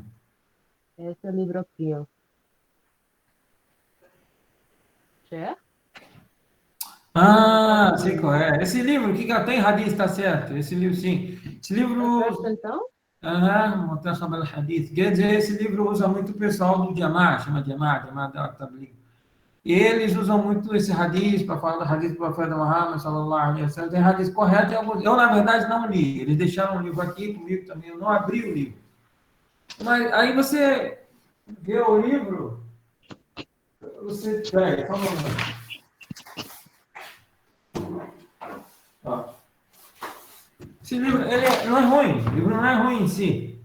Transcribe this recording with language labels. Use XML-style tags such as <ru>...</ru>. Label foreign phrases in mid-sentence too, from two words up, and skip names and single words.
<pt>Esse é o livro aqui, ó. Certo? Sei qual é. Esse livro, que tem Hadith, está certo. Esse livro, sim. Esse livro. Certo, então? Mutasab al-Hadith. Quer dizer, esse livro usa muito o pessoal do Jama'ah, chama Jama'ah al-Tabligh. E eles usam muito esse Hadith para falar do Hadith do profeta Muhammad,</pt> <ar>sallallahu alaihi wasallam.</ar> <pt>Tem Hadith correto e alguns. Eu, na verdade, não li. Eles deixaram o livro aqui comigo também. Eu não abri o livro. Mas aí você vê o livro, você. Peraí, só um momento. Esse livro não é ruim, o livro não é ruim em si.</pt>